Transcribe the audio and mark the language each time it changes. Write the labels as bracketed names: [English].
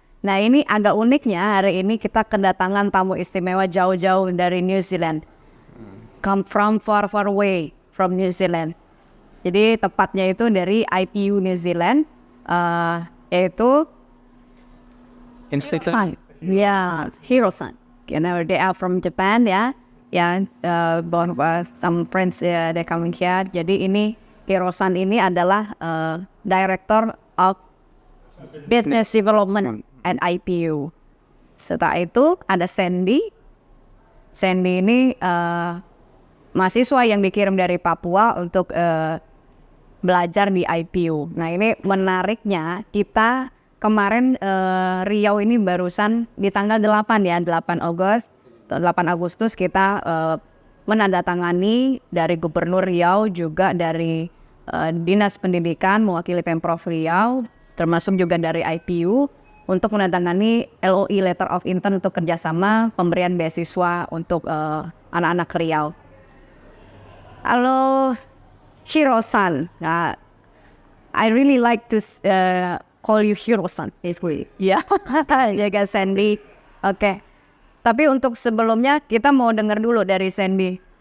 [Indonesian] Nah, ini agak uniknya hari ini kita kedatangan tamu istimewa jauh-jauh dari New Zealand. [English] Come from far away from New Zealand. [Indonesian] Jadi tepatnya itu dari IPU New Zealand, yaitu [English] Institute. Yeah, Hiro-san. You know, they are from Japan ya. Yeah, some friends they coming here. [Indonesian] Jadi ini Hiro-san ini adalah Director of Business Development and IPU. Setelah itu ada Sandy. Sandy ini mahasiswa yang dikirim dari Papua untuk belajar di IPU. Nah, ini menariknya, kita kemarin Riau ini barusan di tanggal 8 ya, 8 Agustus kita menandatangani dari Gubernur Riau, juga dari Dinas Pendidikan mewakili Pemprov Riau, termasuk juga dari IPU, untuk menandatangani LOI Letter of Intent untuk kerjasama pemberian beasiswa untuk anak-anak Riau. Halo Hiro-san. [English] Nah, I really like to call you Hiro-san. [Indonesian] Ya, ya guys, Sandy. Oke. Tapi untuk sebelumnya kita mau dengar dulu dari Sandy.